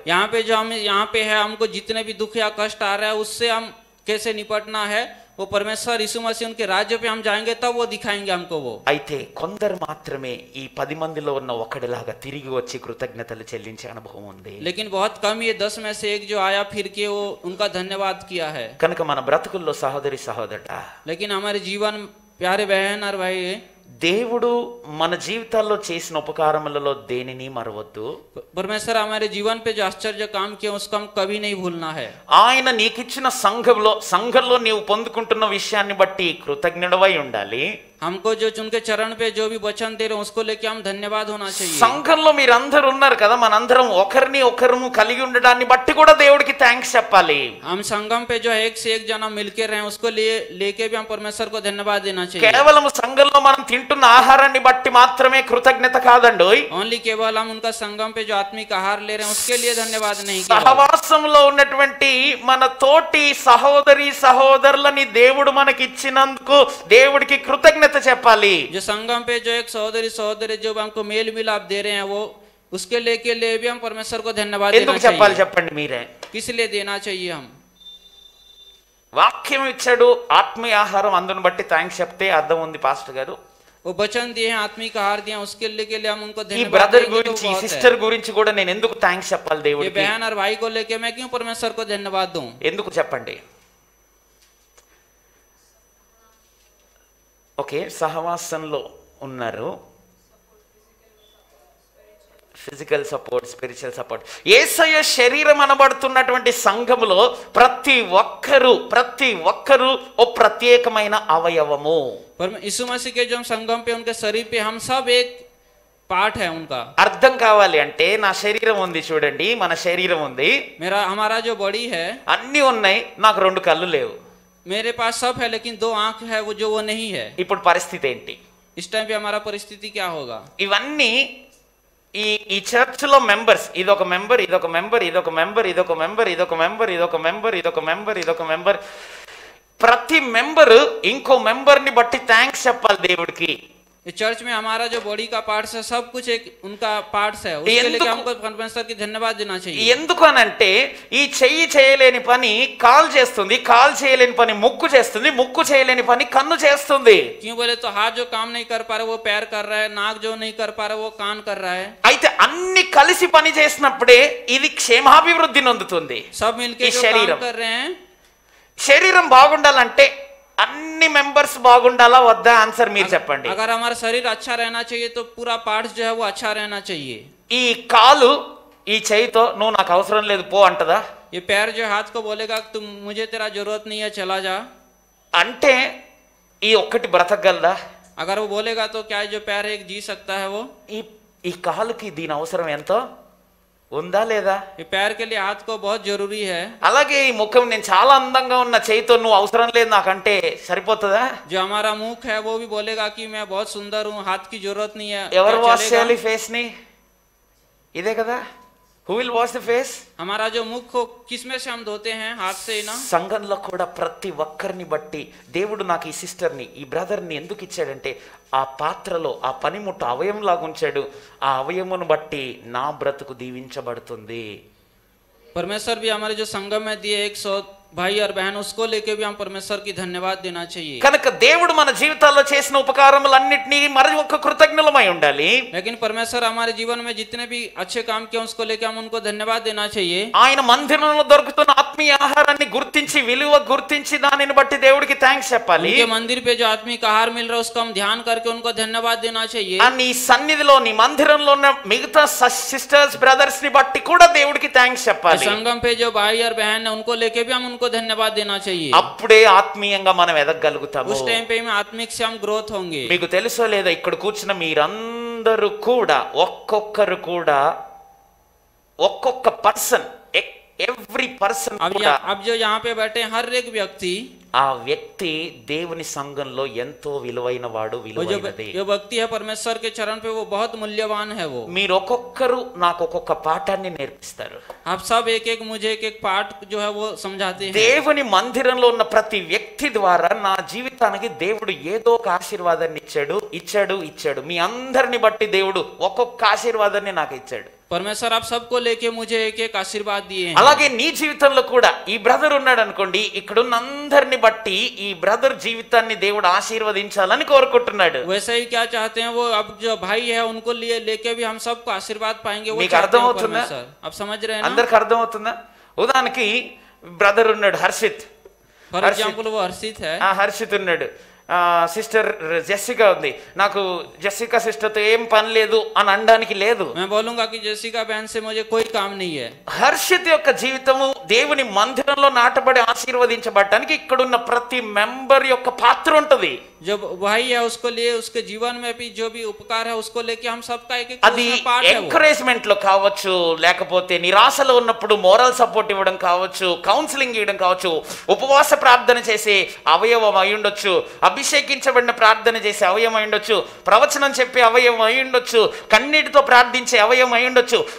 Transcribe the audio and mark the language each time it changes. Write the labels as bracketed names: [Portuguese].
[Hindi] यहाँ पे जो हम यहाँ पे है हमको जितने भी दुख या कष्ट आ रहा है उससे हम कैसे निपटना है वो परमेश्वर यीशु मसीह उनके राज्य पे हम जाएंगे तब वो दिखाएंगे हमको. वो [Telugu] అయితే కొందరు మాత్రమే ఈ 10 మందిలో ఉన్న ఒకడిలాగా తిరిగి వచ్చి కృతజ్ఞతలు చెల్లించే అనుభవం ఉంది. [Hindi] लेकिन बहुत कम ये 10 में से एक जो आया फिर के वो उनका धन्यवाद किया है. [Telugu] కనుక మన బ్రతుకుల్లో సహోదరి సహోదరుడా, [Hindi] लेकिन हमारे जीवन प्यारे बहन और भाई [Telugu] దేవుడు మన జీవితాల్లో చేసిన ఉపకారములలో దేనిని మరవద్దు. [Hindi] परमेश्वर हमारे जीवन पे जो आश्चर्य काम किया उसको हम कभी नहीं भूलना है. [Telugu] ఆయన నీకిచ్చిన సంఘంలో నీవు పొందుకుంటున్న విషయాన్ని బట్టి కృతజ్ఞుడవై ఉండాలి. [Hindi] हमको जो उनके चरण पे जो भी वचन दे रहे हैं उसको लेके हम धन्यवाद होना चाहिए. [Telugu] సంఘంలో మీరందరూ ఉన్నారు కదా, మనందరం ఒకరిని ఒకరు కలిగి ఉండడాన్ని బట్టి కూడా దేవుడికి థ్యాంక్స్ చెప్పాలి. [Hindi] हम संगम पे जो एक से एक जना मिलके रहे उसको लेके भी हम परमेश्वर को धन्यवाद देना चाहिए. [Telugu] కేవలం సంఘంలో మనం తింటున్న ఆహారాన్ని బట్టి మాత్రమే కృతజ్ఞత కాదండి. [Hindi] ओनली केवल हम उनका संगम पे जो आत्मिक आहार ले रहे हैं उसके लिए धन्यवाद नहीं. [Telugu] సహవాసంలో ఉన్నటువంటి మన తోటి సహోదరి సహోదరులని దేవుడు మనకి ఇచ్చినందుకు దేవుడికి కృతజ్ఞత చెప్పాలి. [Hindi] जो संगम पे जो एक सहोदरी जो हमको मेल मिलाप दे रहे हैं वो उसके लेके ले भी हम परमेश्वर को धन्यवाद देना [Telugu] ఎందుకు చెప్పాలి [Hindi] चाहिए. [Telugu] చెప్పండి మీరే. [Hindi] किस लिए देना चाहिए हम? [Telugu] వాక్యం ఇచ్చాడు, ఆత్మీయ ఆహారం, అందుని బట్టి థ్యాంక్స్ చెప్తే అర్థం ఉంది పాస్టర్ గారు. [Hindi] वो वचन दिए हैं, आत्मिक आहार दिए हैं, उसके लेके हम उनको [Telugu] ఈ [Hindi] धन्यवाद [Telugu] బ్రదర్ [Hindi] देंगे तो [Telugu] గురించి, ఈ [Hindi] बहुत है. [Telugu] సిస్టర్ గురించి కూడా నేను ఎందుకు థ్యాంక్స్ చెప్పాలి [Hindi] ये [Telugu] దేవుడికి? [Hindi] बहन और भाई को लेके मैं क्यों परमेश्वर को धन्यवाद दूं? [Telugu] ఎందుకు చెప్పండి? ఓకే, సహవాసంలో ఉన్నారు, [English] Physical support, spiritual support. [Telugu] యేసయ్య శరీరం అనబడుతున్నటువంటి సంఘములో ప్రతి ఒక్కరు ఓ ప్రత్యేకమైన అవయవము. [Hindi] यीशु मसीह के जो हम संगम पे उनके शरीर पे हम सब एक पार्ट है उनका. [Telugu] అర్థం కావాలి అంటే నా శరీరం ఉంది చూడండి, మన శరీరం ఉంది, [Hindi] हमारा जो बॉडी है [Telugu] అన్నీ ఉన్నాయి, నాకు 2 కళ్ళు లేవు. [Hindi] मेरे पास सब है लेकिन 2 आंख है वो नहीं है. [Telugu] ఇప్పుడు పరిస్థితి ఏంటి? [Hindi] इस टाइम पे हमारा परिस्थिति क्या होगा? [Telugu] ఇవన్నీ ఈ చర్చ్ లో మెంబర్స్, ఇదొక మెంబర్, ఇదొక మెంబర్, ఇదొక మెంబర్, ఇదొక మెంబర్, ఇదొక మెంబర్, ఇదొక మెంబర్, ఇదొక మెంబర్, ఇదొక మెంబర్. ప్రతి మెంబర్ ఇంకో మెంబర్ ని బట్టి థ్యాంక్స్ చెప్పాలి దేవుడికి. [Hindi] चर्च में हमारा जो बॉडी का पार्ट्स है सब कुछ एक उनका पार्ट्स है, उसके लिए हमको परमेश्वर की धन्यवाद देना चाहिए. [Telugu] ఎందుకు అనంటే ఈ చెయ్యి చేయలేని పని కాల్ చేస్తుంది, కాల్ చేయలేని పని ముక్కు చేస్తుంది, ముక్కు చేయలేని పని కన్ను చేస్తుంది. [Hindi] क्यों बोले तो हाथ जो काम नहीं कर पा रहा वो पैर कर रहा है, नाक जो नहीं कर पा रहा वो कान कर रहा है. [Telugu] అయితే అన్ని కలిసి పని చేసినప్పుడే ఇది క్షేమాభివృద్ధి నొందుతుంది. [Hindi] सब मिलके जो काम कर रहे हैं. [Telugu] శరీరం బాగుండాలంటే అన్ని మెంబర్స్ బాగుండాలా వద్దా? ఆన్సర్ మీరు చెప్పండి. [Hindi] अगर हमारा शरीर अच्छा रहना चाहिए तो पूरा पार्ट्स जो है वो अच्छा रहना चाहिए. [Telugu] ఈ కాలు ఈ చెయ్యితో నువ్వు నాకు అవసరం లేదు పో అంటదా? [Hindi] ये पैर जो हाथ को बोलेगा तुम मुझे तेरा जरूरत नहीं है चला जा, [Telugu] అంటే ఈ ఒక్కటి బ్రతకగలదా? [Hindi] अगर वो बोलेगा तो क्या जो पैर एक जी सकता है? वो [Telugu] ఈ కాలుకి దీని అవసరం ఎంతో ఉందా లేదా? [Hindi] ये पैर के लिए हाथ को बहुत जरूरी है. [Telugu] అలాగే ఈ ముఖం, నేను చాలా అందంగా ఉన్న చేయితో నువ్వు అవసరం లేదు నాకంటే సరిపోతుందా? [Hindi] जो हमारा मुख है वो भी बोलेगा कि मैं बहुत सुंदर हूँ, हाथ की जरूरत नहीं है. [Telugu] ఎవరు [Hindi] क्या [English] wash [Hindi] चलेगा? [Telugu] చేయాలి [English] Face ని? [Telugu] ఇదే కదా. [English] Who will wash the face? [Hindi] हमारा जो मुख को किसमें से हम धोते हैं? हाथ से ना. [Telugu] సంఘంలో కూడా ప్రతి ఒక్కరిని బట్టి దేవుడు నాకు ఈ సిస్టర్ని, ఈ బ్రదర్ని ఎందుకు ఇచ్చాడంటే ఆ పాత్రలో ఆ పనిముట్టు అవయవంలాగా ఉంచాడు. ఆ అవయమును బట్టి నా బ్రతుకు దీవించబడుతుంది. [Hindi] परमेश्वर भी हमारे जो संगम में दिए 100 भाई और बहन उसको लेके भी हम परमेश्वर की धन्यवाद देना चाहिए. [Telugu] కనుక దేవుడు మన జీవితాల్లో చేసిన ఉపకారములన్నిటినీ మరి ఒక్క కృతజ్ఞులమై ఉండాలి. [Hindi] लेकिन परमेश्वर हमारे जीवन में जितने भी अच्छे काम किए उसको लेके हम उनको धन्यवाद देना चाहिए. [Telugu] ఆయన మందిరంలో దొరుకుతున్న ఆత్మీయ ఆహారాన్ని గుర్తించి, విలువ గుర్తించి దానిని బట్టి దేవుడికి థ్యాంక్స్ చెప్పాలి. [Hindi] उनके मंदिर पे जो आत्मिक आहार मिल रहा है उसको हम ध्यान करके उनको धन्यवाद देना चाहिए. [Telugu] నీ సన్నిధిలో, నీ మందిరంలో ఉన్న మిగతా సిస్టర్స్ బ్రదర్స్ ని బట్టి కూడా దేవుడికి థ్యాంక్స్ చెప్పాలి. [Hindi] संगम पे जो भाई और बहन है उनको लेके भी हम उनको धन्यवाद देना चाहिए. [Telugu] అప్పుడే ఆత్మీయంగా మనం ఎదగగలుగుతాము. [Hindi] उस टाइम पे आत्मिक से हम ग्रोथ होंगे. [Telugu] మీకు తెలుసో లేదా, ఇక్కడ కూర్చున్న మీరందరూ కూడా ఒక్కొక్కరు కూడా ఒక్కొక్క పర్సన్, [English] every person [Hindi] अब जो यहाँ पे बैठे हर एक व्यक्ति [Telugu] ఆ వ్యక్తి దేవుని సంఘంలో ఎంతో విలువైన వాడు, [Hindi] वो [Telugu] విలువైనది. [Hindi] जो व्यक्ति है परमेश्वर के चरण पे वो बहुत मूल्यवान है। वो [Telugu] మీరు ఒక్కొక్కరు నాకు ఒక్కొక్క పాఠాన్ని నేర్పిస్తారు. [Hindi] आप सब एक एक मुझे एक एक पाठ जो है वो समझाते हैं। [Telugu] దేవుని మందిరంలో ఉన్న ప్రతి వ్యక్తి ద్వారా నా జీవితానికి దేవుడు ఏదో ఒక ఆశీర్వాదాన్ని ఇచ్చాడు. మీ అందరిని బట్టి దేవుడు ఒక్కొక్క ఆశీర్వాదాన్ని నాకు ఇచ్చాడు. [Hindi] परमेश्वर आप सबको लेके मुझे एक एक आशीर्वाद दिए हैं। [Telugu] అలాగే నీ జీవితంలో కూడా ఈ బ్రదర్ ఉన్నాడు అనుకోండి, ఇక్కడున్న అందరిని బట్టి ఈ బ్రదర్ జీవితాన్ని దేవుడు ఆశీర్వదించాలని కోరుకుంటున్నాడు. [Hindi] वैसे ही क्या चाहते हैं वो, अब जो भाई है उनको लिए लेके भी हम सबको आशीर्वाद पाएंगे। वो [Telugu] మీకు [Hindi] चाहते हैं [Telugu] అర్థమవుతుందా? [Hindi] परमेश्वर। आप समझ रहे हैं ना? [Telugu] అందరికి అర్థమవుతుందా? ఉదాహరణకి బ్రదర్ ఉన్నాడు హర్షిత్. [English] for example [Hindi] वो हर्षित है। [Telugu] హర్షిత్ ఉన్నాడు. సిస్టర్ జెసికా ఉంది. నాకు జెసికా సిస్టర్తో ఏం పని లేదు అని అనడానికి లేదు. [Hindi] मैं बोलूंगा कि जेसिका बहन से मुझे कोई काम नहीं है। [Telugu] హర్షిత్ యొక్క జీవితము దేవుని మందిరంలో నాటబడి ఆశీర్వదించబడటానికి ఇక్కడున్న ప్రతి మెంబర్ యొక్క పాత్ర ఉంటుంది. [Hindi] जो भाई है उसको लिए उसके जीवन में भी जो भी उपकार है उसको लेके हम सबका एक एक [Telugu] అది [Hindi] पार्ट है। वो [Telugu] ఎంకరేజ్మెంట్ లో కావచ్చు, లేకపోతే నిరాశలో ఉన్నప్పుడు మోరల్ సపోర్ట్ ఇవ్వడం కావచ్చు, కౌన్సిలింగ్ ఇవ్వడం కావచ్చు, ఉపవాస ప్రార్థన చేసే అవయవం అయి ఉండొచ్చు, అభిషేకించబడిన ప్రార్థన చేసే అవయవం అయి ఉండొచ్చు, ప్రవచనం చెప్పే అవయవం అయి ఉండొచ్చు, కన్నీటితో ప్రార్థించే అవయవం అయి ఉండొచ్చు.